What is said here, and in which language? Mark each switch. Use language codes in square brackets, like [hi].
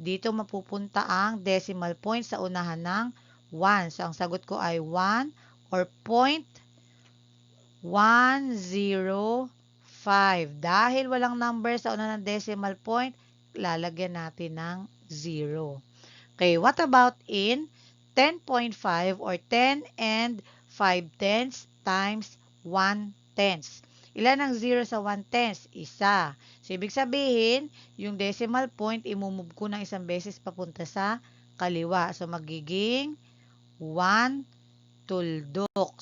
[tl] Dito mapupunta ang decimal point sa unahan ng 1. So, ang sagot ko ay 1 or 0.105. Dahil walang number sa una ng decimal point, lalagyan natin ng 0. [en] Okay, what about in 10.5 or 10 and 5/10 times 1/10? [tl] Ilan ang 0 sa 1/10? Isa. So, ibig sabihin, yung decimal point, imumove ko ng isang beses papunta sa kaliwa. So, magiging 1 tuldok.